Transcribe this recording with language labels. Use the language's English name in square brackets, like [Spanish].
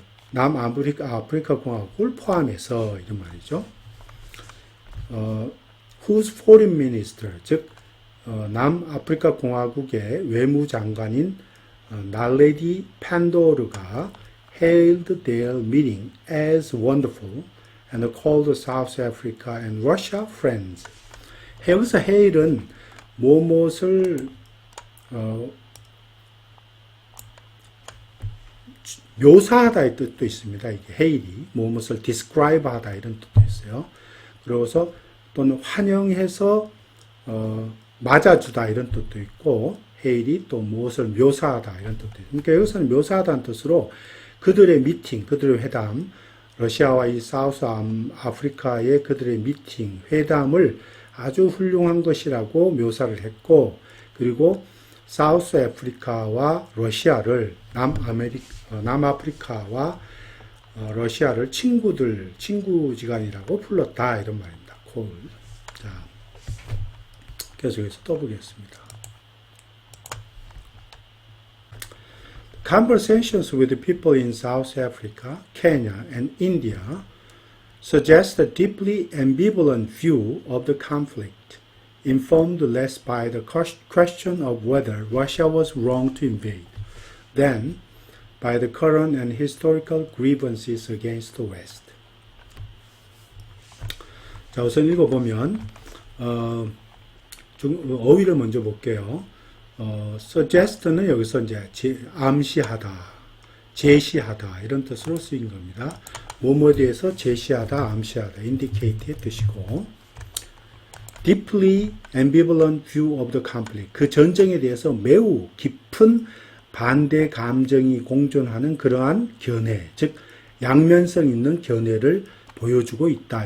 [Korean] 남아프리카 공화국을 포함해서 이런 말이죠. [English] whose foreign minister, [Korean] 즉 남아프리카 공화국의 외무장관인 날레디 판도르가 [English] hailed their meeting as wonderful and called South Africa and Russia friends. [Korean] 여기서 hail은 무엇을 묘사하다의 뜻도 있습니다. 이게 hail이 무엇을 describe하다 이런 뜻도 있어요. 그래서 또는 환영해서 맞아주다 이런 뜻도 있고 hail이 또 무엇을 묘사하다 이런 뜻도 있습니다. 그러니까 여기서는 묘사하다는 뜻으로 그들의 미팅, 그들의 회담, 러시아와 이 사우스 아프리카의 그들의 미팅, 회담을 아주 훌륭한 것이라고 묘사를 했고 그리고 사우스 아프리카와 러시아를 남아프리카와 러시아를 친구지간이라고 불렀다 이런 말입니다. 콜. 자, 계속해서 또 보겠습니다. [English] Conversations with the people in South Africa, Kenya, and India suggest a deeply ambivalent view of the conflict, informed less by the question of whether Russia was wrong to invade than by the current and historical grievances against the West. [Korean] 자, 우선 읽어보면 어휘를 먼저 볼게요. suggest는 여기서 이제 암시하다, 제시하다 이런 뜻으로 쓰인 겁니다. 뭐뭐에 대해서 제시하다, 암시하다, indicate의 뜻이고 [English] deeply ambivalent view of the conflict. [Korean] 그 전쟁에 대해서 매우 깊은 반대 감정이 공존하는 그러한 견해, 즉 양면성 있는 견해를 보여주고 있다.